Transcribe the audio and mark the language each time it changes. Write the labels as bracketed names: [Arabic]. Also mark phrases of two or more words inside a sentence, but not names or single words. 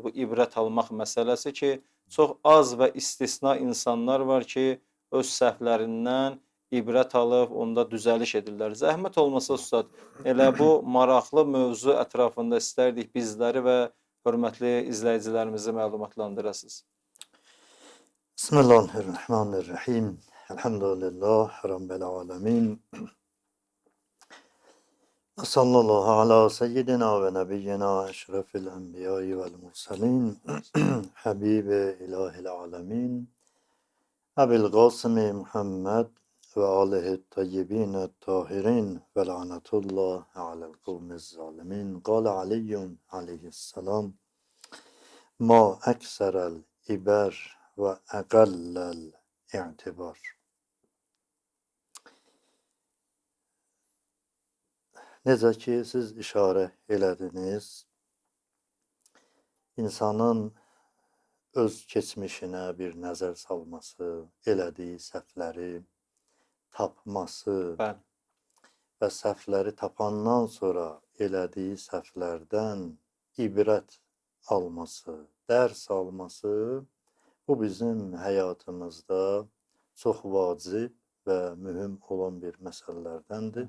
[Azerbaijani] Bu ibrət almaq məsələsi ki, çox az və istisna insanlar var ki, öz səhvlərindən ibrət alıb, onda düzəliş edirlər. Zəhmət olmasa ustad, elə bu maraqlı mövzu ətrafında istərdik bizləri və hörmətli izləyicilərimizi məlumatlandırasınız. [Arabic] بسم الله الرحمن الرحيم. الحمد لله رب العالمين. صلى الله على سيدنا ونبينا أشرف الأنبياء والمرسلين. حبيب إله العالمين. أبي القاسم محمد وآله الطيبين الطاهرين ولعنة الله على القوم الظالمين. قال علي عليه السلام ما أكثر العبر وأقل الاعتبار. [Azerbaijani] Necə ki, siz işarə elədiniz, insanın öz keçmişinə bir nəzər salması, elədiyi səhvləri tapması və səhvləri tapandan sonra elədiyi səhvlərdən ibrət alması, dərs alması, bu bizim həyatımızda çox vacib və mühüm olan bir məsələlərdəndir.